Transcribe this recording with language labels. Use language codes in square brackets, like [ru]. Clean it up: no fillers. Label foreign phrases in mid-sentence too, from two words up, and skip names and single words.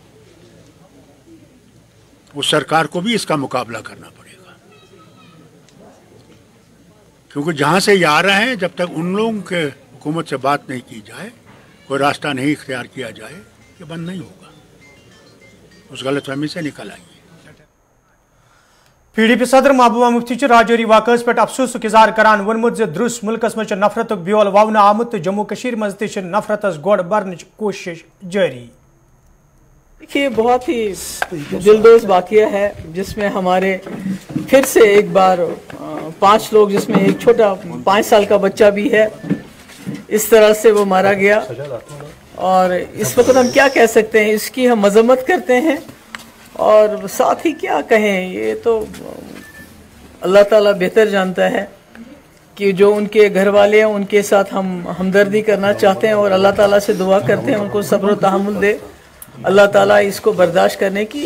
[hi] उस सरकार को भी इसका मुकाबला करना पड़ेगा, क्योंकि जहाँ से ये आ रहे हैं, जब तक उन लोगों के हुकूमत से बात नहीं की जाए, कोई रास्ता नहीं इख्तियार किया जाए, ये बंद नहीं होगा। उस गलतफहमी से निकल आइए। [ks] PDP सदर महबूबा मुफ्ती राजौरी वाकस पे अफसोस इजहार करान वोनमुत दुरुस मुल्कस मज नफरत ब्योल ववन आमुत जम्मू कश्मीर मज त नफरतस गोड़ बरन कोशिश जारी। [hi] देखिए, बहुत ही दिलदोज वाक़या है जिसमें हमारे फिर से एक बार 5 लोग, जिसमें एक छोटा 5 साल का बच्चा भी है, इस तरह से वो मारा गया। और इस वक्त हम क्या कह सकते हैं, इसकी हम मजम्मत करते हैं और साथ ही क्या कहें, ये तो अल्लाह ताला बेहतर जानता है कि जो उनके घर वाले हैं उनके साथ हम हमदर्दी करना चाहते हैं और अल्लाह ताला से दुआ करते हैं उनको सब्र व तहम्मुल दे अल्लाह ताला इसको बर्दाश्त करने की।